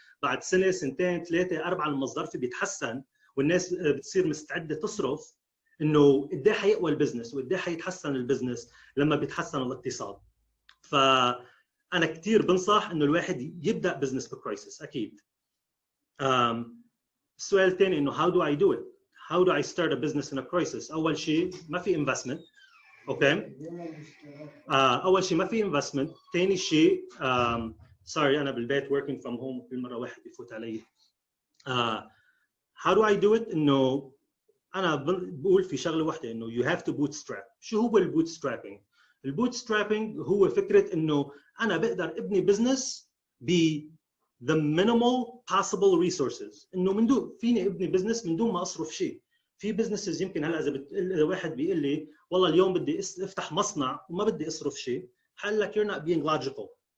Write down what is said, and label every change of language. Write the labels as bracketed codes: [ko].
[ar] بعد سنه سنتين 3 4 المصدر بيتحسن والناس بتصير مستعده تصرف، انه قد ايه حيقوى البزنس وقد ايه حيتحسن البزنس لما بيتحسن الاقتصاد. فانا كثير بنصح انه الواحد يبدا بزنس بكرايسيس اكيد. السؤال الثاني انه [en] how do I do it? How do I start a business in a crisis? [ar] اول شيء ما في investment. اوكي اول شيء ما في investment. ثاني شيء سوري انا بالبيت [en] working from home [ar] كل مره واحد بيفوت علي. [en] how do I do it؟ [ar] انه أنا بقول في شغلة واحدة إنه [en] you have to bootstrap. [ar] شو هو البوتسترابينج؟ البوتسترابينج هو فكرة إنه أنا بقدر أبني بزنس ب [en] the minimal possible resources. [ar] إنه من دون فيني أبني بزنس من دون ما أصرف شيء. في بزنسز يمكن هلا إذا واحد بيقول لي والله اليوم بدي أفتح مصنع وما بدي أصرف شيء، هقول لك [en] you're not being logical.